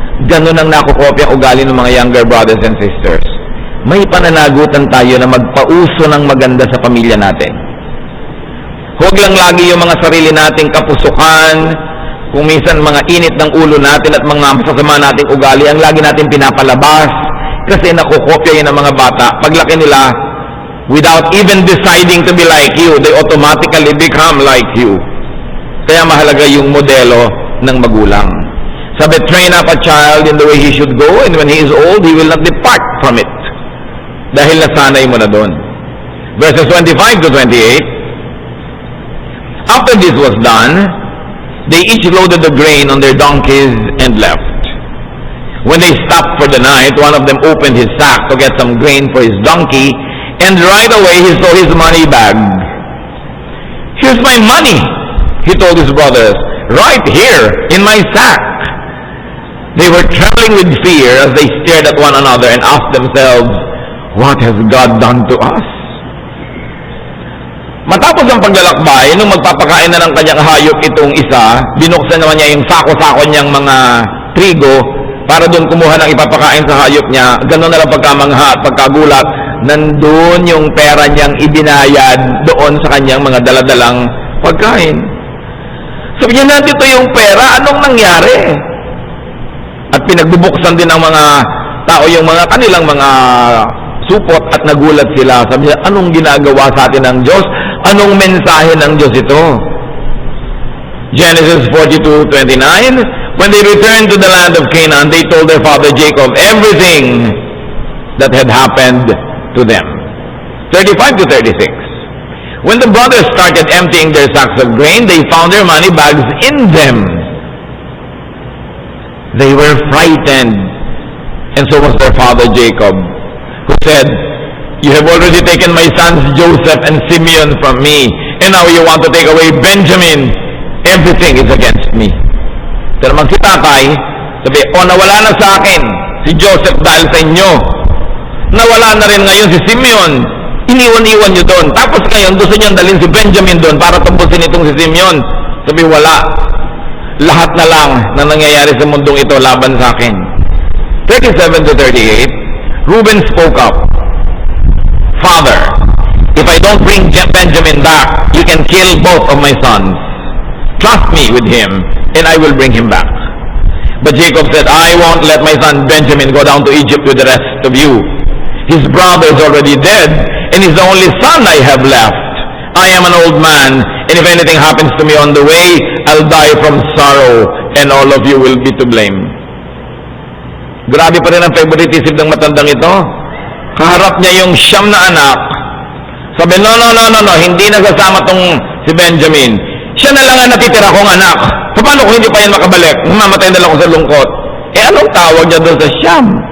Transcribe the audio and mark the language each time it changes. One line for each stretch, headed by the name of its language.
Filipino: Ganun ang nakukopya ang ugali ng mga
English: younger brothers and sisters.
Filipino: May pananagutan tayo na magpauso ng maganda sa pamilya natin. Huwag lang lagi yung mga sarili nating kapusukan, kung minsan mga init ng ulo natin at mga masasama nating ugali, ang lagi natin pinapalabas kasi nakukopya yun ng mga bata. Paglaki nila,
English: without even deciding to be like you, they automatically become like you.
Filipino: Kaya mahalaga yung modelo ng magulang. Sabi,
English: train up a child in the way he should go, and when he is old, he will not depart from it.
Filipino: Dahil nasanay mo na doon.
English: Verses 25 to 28, after this was done, they each loaded the grain on their donkeys and left. When they stopped for the night, one of them opened his sack to get some grain for his donkey, and right away he saw his money bag. "Here's my money," he told his brothers, "right here in my sack." They were trembling with fear as they stared at one another and asked themselves, "What has God done to us?"
Filipino: Matapos ang paglalakbay, nung magpapakain na ng kanyang hayop itong isa, binuksan naman niya yung sako-sako niyang mga trigo para doon kumuha ng ipapakain sa hayop niya. Ganun na lang pagkamangha at pagkagulat, nandun yung pera niyang ibinayad doon sa kanyang mga daladalang pagkain. Sabi niya, nandito yung pera, anong nangyari? At pinagbubuksan din ng mga tao yung mga kanilang mga supot at nagulat sila. Sabi niya, anong ginagawa sa atin ng Diyos? Anong mensahe ng Diyos ito?
English: Genesis 42:29, when they returned to the land of Canaan, they told their father Jacob everything that had happened to them. 35-36. When the brothers started emptying their sacks of grain, they found their money bags in them. They were frightened, and so was their father Jacob, who said, "You have already taken my sons Joseph and Simeon from me, and now you want to take away Benjamin. Everything is against me."
Filipino: Pero si tatay, sabi, nawala na sa akin si Joseph dahil sa inyo. Nawala na rin ngayon si Simeon. Iniwan-iwan nyo doon. Tapos ngayon, gusto nyo dalhin si Benjamin doon para tumpusin itong si Simeon. Sabi, wala. Lahat na lang na nangyayari sa mundong ito laban sa akin.
English: 37-38, Reuben spoke up. "Father, if I don't bring Benjamin back, you can kill both of my sons. Trust me with him, and I will bring him back." But Jacob said, "I won't let my son Benjamin go down to Egypt with the rest of you. His brother is already dead, and he's the only son I have left. I am an old man, and if anything happens to me on the way, I'll die from sorrow, and all of you will be to blame."
Filipino: Grabe pa rin ang favoritism ng matandang ito. Kaharap niya yung 9 na anak. Sabi, no, hindi nasasama tong si Benjamin. Siya na lang ang natitira kong anak. Paano kung hindi pa yan makabalik? Mamatay na lang ako sa lungkot. Anong tawag niya doon sa Siyam?